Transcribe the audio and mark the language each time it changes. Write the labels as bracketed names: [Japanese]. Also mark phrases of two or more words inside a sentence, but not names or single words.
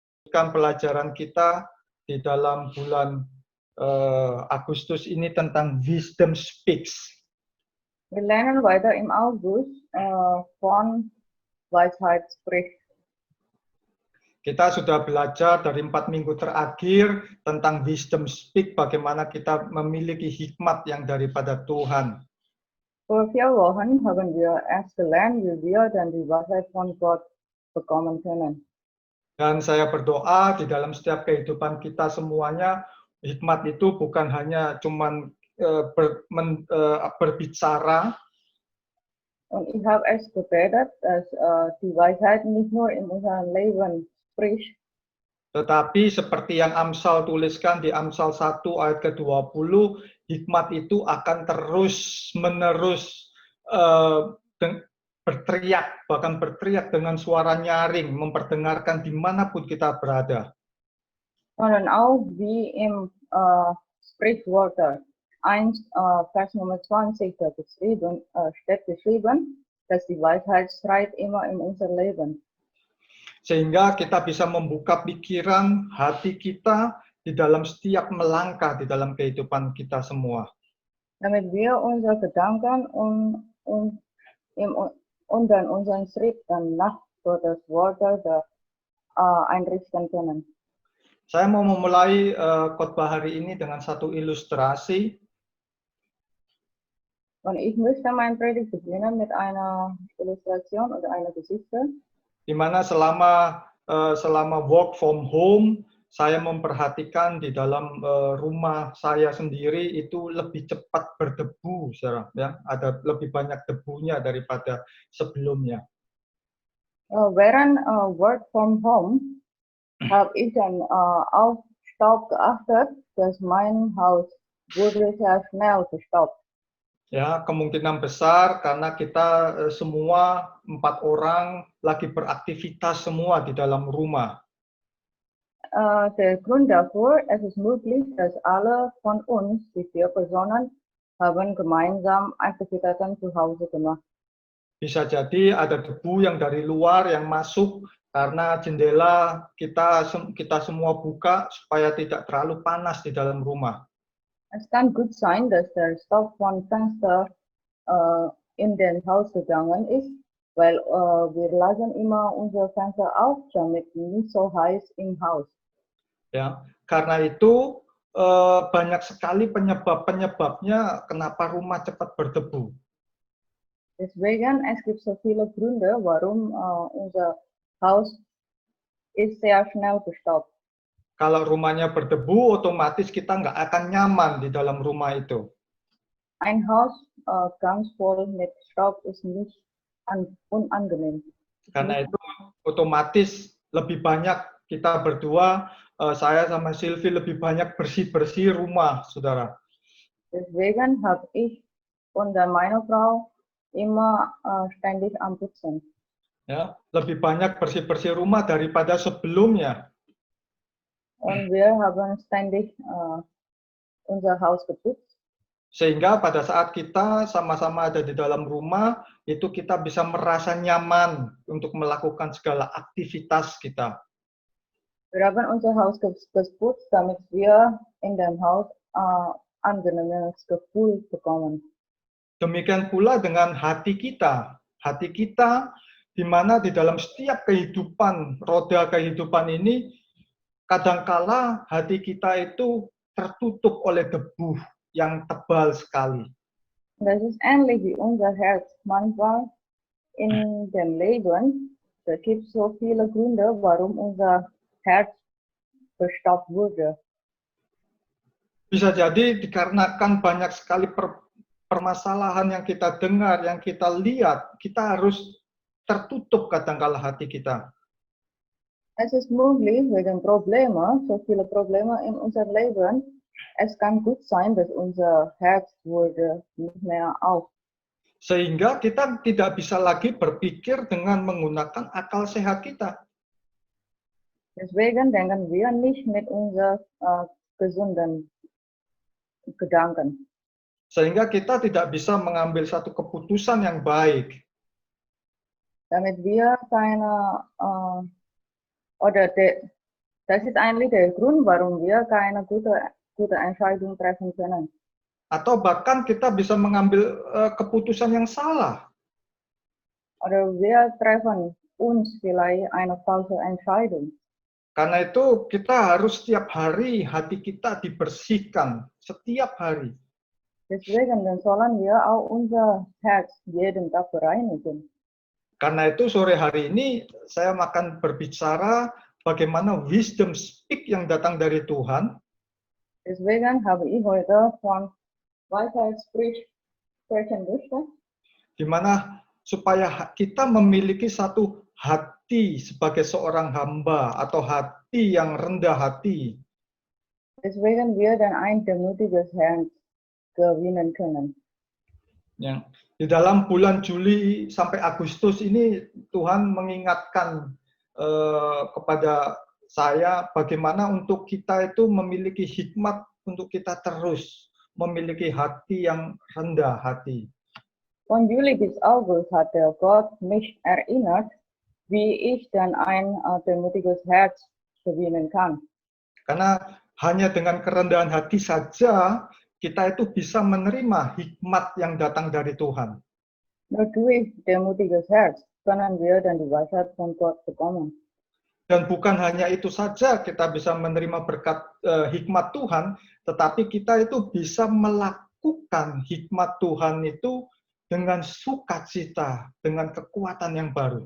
[Indonesian] pelajaran kita di dalam bulan Agustus ini tentang Wisdom Speaks. [German] Wir lernen weiter im August von Weisheit spricht. [Indonesian] Kita sudah belajar dari 4 minggu terakhir tentang Wisdom Speak, bagaimana kita memiliki hikmat yang daripada Tuhan. [German] Vor 4 Wochen haben wir erst gelernt, wie wir dann die Weisheit von Gott bekommen können. [Indonesian] Dan saya berdoa di dalam setiap kehidupan kita semuanya, hikmat itu bukan hanya cuman berbicara. [German] Und ich habe erst gebetet, dass die Weisheit nicht nur in unserem Leben spricht, [Indonesian] Tetapi seperti yang Amsal tuliskan di Amsal 1 ayat ke-20, hikmat itu akan terus-menerus berteriak, bahkan berteriak dengan suara nyaring, memperdengarkan dimanapun kita berada. [German] sondern auch wie im Sprichwort 1, Vers Nummer 20 steht geschrieben, dass die Weisheit schreit immer in unser Leben. [Indonesian] Sehingga kita bisa membuka pikiran, hati kita di dalam setiap melangkah di dalam kehidupan kita semua. [German] Damit wir unsere Gedanken und dann unseren Schritt dann nach Gottes Worte einrichten können. [Indonesian] Saya mau memulai khotbah hari ini dengan satu ilustrasi. [German] Und ich möchte meine Predigt beginnen mit einer Illustration oder einer Geschichte. [Indonesian] Di mana selama [English] work from home, [Indonesian] saya memperhatikan di dalam rumah saya sendiri itu lebih cepat berdebu, ya, ada lebih banyak debunya daripada sebelumnya. [German] Während [English] Work from Home [German] habe ich dann auf Staub geachtet, dass mein Haus wurde sehr schnell gestaubt. [Indonesian] Ya, kemungkinan besar karena kita semua 4 orang lagi beraktivitas semua di dalam rumah. [German] Der Grund dafür, es ist möglich, dass alle von uns, die 4 Personen, haben gemeinsam Aktivitäten zu Hause gemacht. [Indonesian] Bisa jadi ada debu yang dari luar yang masuk karena jendela kita semua buka supaya tidak terlalu panas di dalam rumah. [German] Es kann gut sein, dass der Staub von Fenster in den Haus gegangen ist, weil wir lassen immer unser Fenster auf, damit nicht so heiß im Haus. [Indonesian] Ya, karena itu banyak sekali penyebabnya kenapa rumah cepat berdebu. [German] Deswegen, es gibt so viele Gründe, warum unser Haus ist sehr schnell gestaubt. [Indonesian] Kalau rumahnya berdebu, otomatis kita nggak akan nyaman di dalam rumah itu. [German] Ein Haus ganz voll mit Staub ist nicht unangenehm. [Indonesian] Karena itu otomatis lebih banyak kita berdua, saya sama Sylvie lebih banyak bersih-bersih rumah, saudara. [German] Deswegen habe ich und meine Frau immer ständig am Putzen. [Indonesian] Ya, lebih banyak bersih-bersih rumah daripada sebelumnya. [German] Und wir haben ständig unser Haus geputzt. [Indonesian] Sehingga pada saat kita sama-sama ada di dalam rumah, itu kita bisa merasa nyaman untuk melakukan segala aktivitas kita. [German] Wir haben unser Haus geputzt, damit wir in dem Haus angenehmes Gefühl bekommen. [Indonesian] Demikian pula dengan hati kita. Hati kita di mana di dalam setiap kehidupan, roda kehidupan ini, kadangkala hati kita itu tertutup oleh debu yang tebal sekali. [German] Das ist ähnlich wie unser Herz. Manchmal in dem Leben, da gibt es so viele Gründe, warum unser Herz verstaubt wurde. [Indonesian] Bisa jadi dikarenakan banyak sekali permasalahan yang kita dengar, yang kita lihat, kita harus tertutup kadangkala hati kita. [German] Es ist möglich, wegen Probleme, so viele Probleme in unserem Leben, es kann gut sein, dass unser Herz wurde nicht mehr auf. [Indonesian] Sehingga kita tidak bisa lagi berpikir dengan menggunakan akal sehat kita. [German] Deswegen denken wir nicht mit unseren gesunden Gedanken. [Indonesian] Sehingga kita tidak bisa mengambil satu keputusan yang baik. [German] Damit wir keine Das ist eigentlich der Grund, warum wir keine gute Entscheidung treffen können. [Indonesian] Atau bahkan kita bisa mengambil keputusan yang salah. [German] Oder wir treffen uns vielleicht eine falsche Entscheidung. [Indonesian] Karena itu kita harus setiap hari hati kita dibersihkan, setiap hari. [German] Deswegen dann sollen wir auch unser Herz jeden Tag bereinigen. [Indonesian] Karena itu sore hari ini saya akan berbicara bagaimana wisdom speak yang datang dari Tuhan. [German] Deswegen habe ich heute von Weisheit sprechen möchte, [Indonesian] Di mana supaya kita memiliki satu hati sebagai seorang hamba atau hati yang rendah hati. [German] deswegen wir dann ein demütiges Herz gewinnen können. [Indonesian] Ya. Di dalam bulan Juli sampai Agustus ini Tuhan mengingatkan kepada saya bagaimana untuk kita itu memiliki hikmat untuk kita terus memiliki hati yang rendah hati. [German] Von Juli bis August hat der Gott mich erinnert, wie ich dann ein demütiges Herz gewinnen kann. [Indonesian] Karena hanya dengan kerendahan hati saja kita itu bisa menerima hikmat yang datang dari Tuhan. [German] Nur durch demütiges Herz können wir dann die Weisheit von Gott bekommen. [Indonesian] Dan bukan hanya itu saja kita bisa menerima berkat hikmat Tuhan, tetapi kita itu bisa melakukan hikmat Tuhan itu dengan sukacita, dengan kekuatan yang baru.